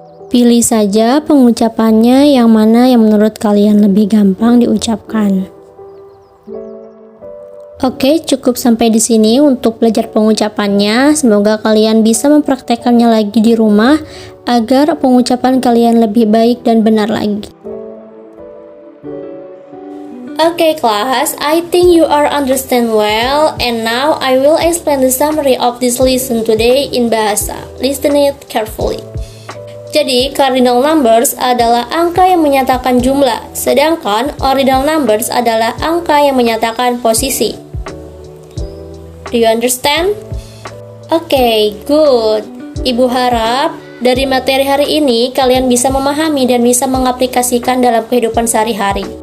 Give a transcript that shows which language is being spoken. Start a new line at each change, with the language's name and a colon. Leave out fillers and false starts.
Indonesian: Pilih saja pengucapannya yang mana yang menurut kalian lebih gampang diucapkan. Oke, cukup sampai di sini untuk belajar pengucapannya. Semoga kalian bisa mempraktekannya lagi di rumah agar pengucapan kalian lebih baik dan benar lagi.
English: Okay class, I think you are understand well, and now I will explain the summary of this lesson today in bahasa. Listen it carefully.
Indonesian: Jadi, cardinal numbers adalah angka yang menyatakan jumlah, sedangkan ordinal numbers adalah angka yang menyatakan posisi.
English: Do you understand? Okay, good.
Indonesian: Ibu harap dari materi hari ini kalian bisa memahami dan bisa mengaplikasikan dalam kehidupan sehari-hari.